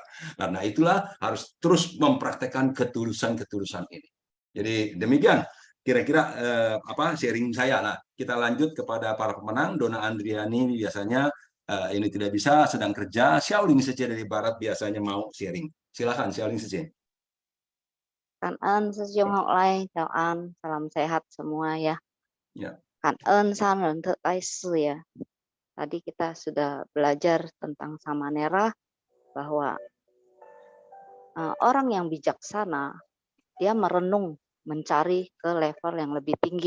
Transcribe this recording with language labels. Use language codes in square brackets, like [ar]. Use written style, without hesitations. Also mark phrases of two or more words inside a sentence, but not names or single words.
[id] Karena itulah harus terus mempraktekkan ketulusan-ketulusan ini. Jadi demikian kira-kira sharing saya. Nah, kita lanjut kepada para pemenang. Dona Andriani biasanya ini tidak bisa, sedang kerja. Xiaoling Sece dari Barat biasanya mau sharing. Silakan Xiaoling Sece. [vi] Cảm ơn sư Dung Học Lây, chào anh, [id] salam sehat semua ya. [vi] Cảm ơn San Ren Thượng Đại Sư ya. [id] Tadi kita sudah belajar tentang Samanera, bahwa orang yang bijaksana, dia merenung, mencari ke level yang lebih tinggi.